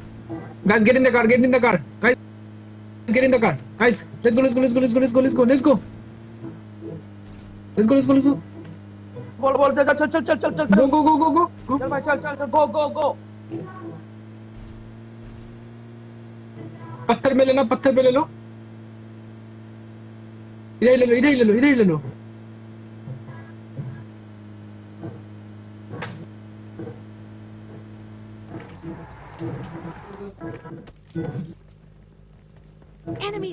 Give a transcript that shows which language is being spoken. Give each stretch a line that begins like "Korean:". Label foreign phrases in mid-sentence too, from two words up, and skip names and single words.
English: Guys, get in the car. Get in the car. Guys, get in the car. Guys, let's go. Let's go. Let's go. Let's go. Let's go. Let's go. Let's go. Let's go. Let's go. Let's go.
Hindi: बोल चल चल चल चल चल चल
English: Go. Go. Go. Go. Go. Go.
Hindi: चल भाई चल चल चल
English: go go go
Hindi: पत्थर में लेना. पत्थर पे ले लो. इधर ले लो. इधर ले लो. इधर ले लो.
English: Enemies